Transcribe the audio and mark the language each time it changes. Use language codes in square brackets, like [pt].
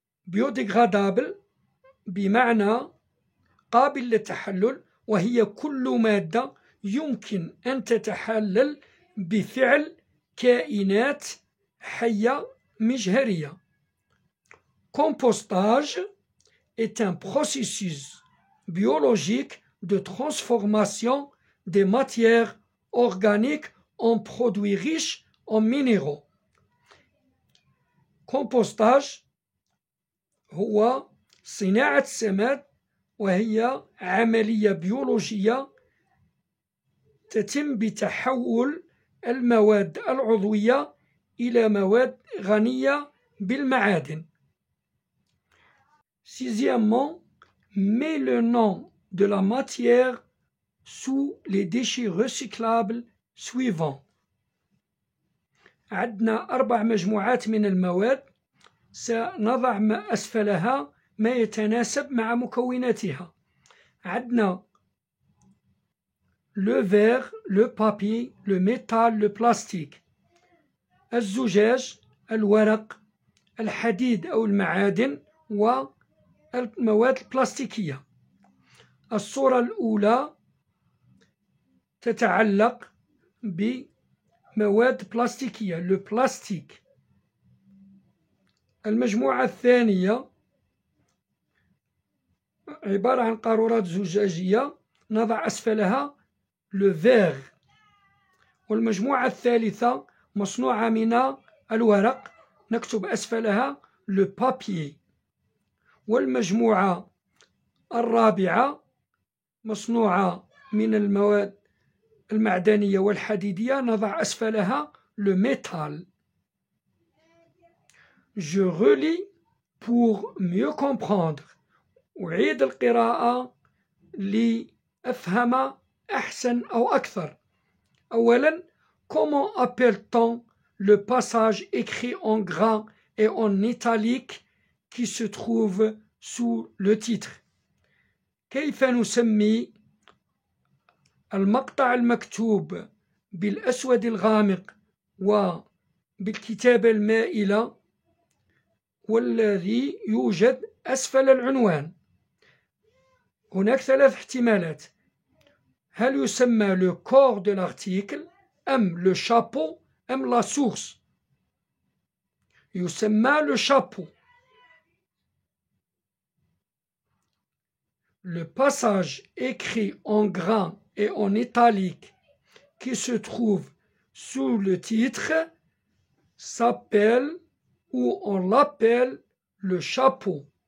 [ar] biodégradable بمعنى قابل للتحلل وهي كل مادة يمكن أن تتحلل بفعل كائنات حية مجهرية. [fr] Compostage est un processus biologique de transformation des matières organiques en produits riches en minéraux. [ar] Compostage هو صناعة السماد وهي عملية بيولوجية تتم بتحول المواد العضوية إلى مواد غنية بالمعادن. [fr] Sixièmement, mets le nom de la matière sous les déchets recyclables suivants. [ar] عندنا 4 مجموعات من المواد سنضع أسفلها ما يتناسب مع مكوناتها. عندنا [fr] le verre, le papier, le métal, le plastique. [ar] الزجاج، الورق، الحديد أو المعادن والمواد البلاستيكية. الصورة الأولى تتعلق بمواد بلاستيكية le plastique. المجموعة الثانية عبارة عن قارورات زجاجية نضع أسفلها le verre. والمجموعة الثالثة مصنوعة من الورق نكتب أسفلها le papier. والمجموعة الرابعة مصنوعة من المواد المعدنية والحديدية نضع أسفلها le métal. [fr] Je relis pour mieux comprendre. [ar] أعيد القراءة لأفهم أحسن أو أكثر. أولا, [fr] comment appelle-t-on le passage écrit en gras et en italique qui se trouve sous le titre? [ar] كيف نسمي المقطع المكتوب بالأسود الغامق وبالكتابة المائلة والذي يوجد أسفل العنوان؟ هناك 3 احتمالات. هل يسمى le corps de l'article أم le chapeau أم la source؟ يسمى le chapeau. [fr] Le passage écrit en gras et en italique qui se trouve sous le titre s'appelle ou on l'appelle le chapeau.